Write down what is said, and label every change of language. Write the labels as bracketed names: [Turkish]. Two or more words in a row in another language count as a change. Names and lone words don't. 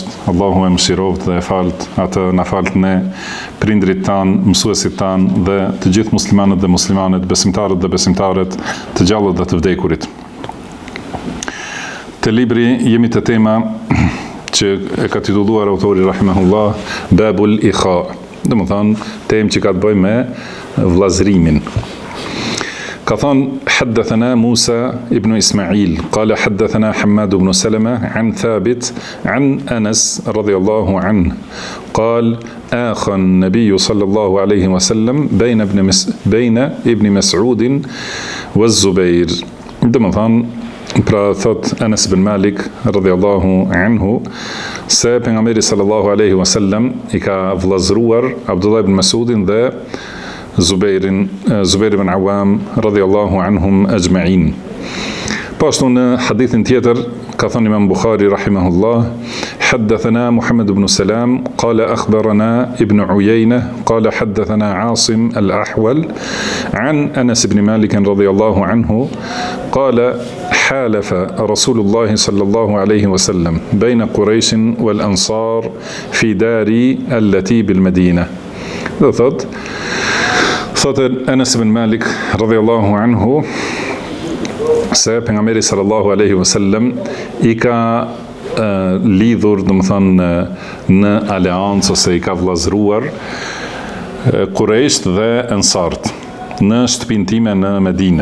[Albanian] Allahu e mëshiroft dhe e falt atë, na falt ne, prindrit tanë, mësuesit tanë dhe të gjithë muslimanët dhe muslimanet, besimtarët dhe besimtaret, të gjallët dhe të vdekurit. Te libri jemi te tema që e ka titulluar autori rahimahullah Babul Ikha, dhe më thonë temë që ka të bëjë me vllazërimin. Ka thonë [Arabic] حدثنا موسى ابن إسماعيل قال حدثنا حماد بن سلمة عن ثابت عن أنس رضي الله عنه قال آخى النبي صلى الله عليه وسلم بين ابن مسعود والزبير. [Albanian] dhe më thonë, pra thot Anas bin Malik [Arabic] رضي الله عنه [Albanian] se pejgamberi [Arabic] صلى الله عليه وسلم [Albanian] I ka vllazëruar Abdullah ibn Mas'udin dhe Zubair ibn Awam [Arabic] رضي الله عنهم أجمعين. [Albanian] Pashtu në hadithin tjetër ka thënë Imam Bukhari rahimahullah [Arabic] حدثنا محمد بن سلام قال أخبرنا ابن عيينة قال حدثنا عاصم الأحول عن أنس بن مالك رضي الله عنه قال حالف رسول الله صلى الله عليه وسلم بين قريش والأنصار في داري التي بالمدينة. [Albanian] Thotë Anas bin Malik [Arabic] رضي الله عنه [Albanian] se pejgamberi [Arabic] صلى الله عليه وسلم [Albanian] I ka lidhur, do të thonë, në aleancë ose I ka vllazëruar Quraysh dhe Ansart në shtëpinë time në Medinë.